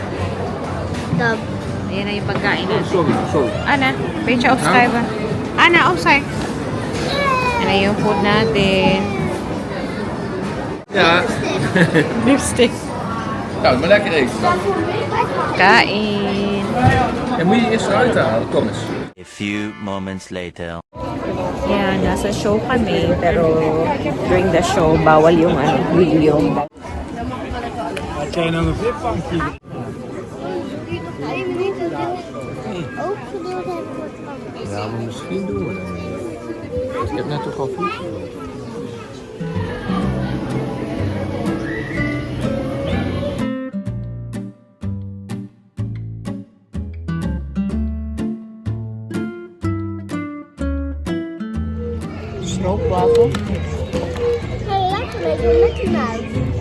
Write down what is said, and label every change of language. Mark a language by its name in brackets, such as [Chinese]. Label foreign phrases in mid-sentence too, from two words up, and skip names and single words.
[Dutch] Dat. [Filipino] Ayan na yung pagkain natin. [English] Sorry. [Dutch] Ana, beetje opschrijven. Ana, opschrijf. [Filipino] Ayan na yung food natin. [Dutch] Ja. Lipstick. Nou, maar lekker eten. [Filipino] Kain. [Dutch] En moet je eerst eruit halen, kom eens. [English] A few moments later. [Filipino] Yan, nasa show kami. Pero [English] during the show, [Filipino] bawal yung video. [Dutch] Had jij nou een vipbankje? Ook gedeeld hebben voor het anders. Ja, maar misschien doen we dat niet. Ik heb net toch al vroeg gelopen. Stroopwafel. Lekker met een Mickey Mouse.